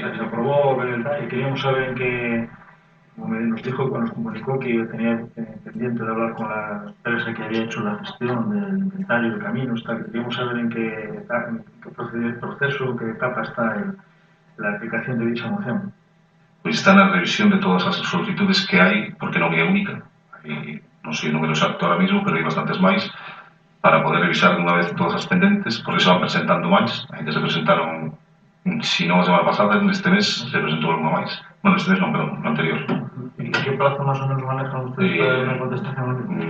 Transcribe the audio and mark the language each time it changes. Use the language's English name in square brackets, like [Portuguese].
[Spanish] se aprobó, y queríamos saber en qué, como nos dijo, cuando nos comunicó que tenía pendiente de hablar con la empresa que había hecho la gestión del inventario de caminos, tal. Queríamos saber en qué proceso, en qué etapa está la aplicación de dicha moción. [Galician] Pois está na revisión de todas as solicitudes que hai, porque non é única. Hai, non sei o número exacto ahora mismo, pero hai bastantes máis, para poder revisar dunha vez todas as pendentes, porque se van presentando máis. Ainda se presentaron, si non a semana pasada, neste mes se presentou alguna máis. Bueno, este mes non, perdón, no anterior. [Spanish] ¿Y qué plazo más o menos manejan ustedes para una contestación?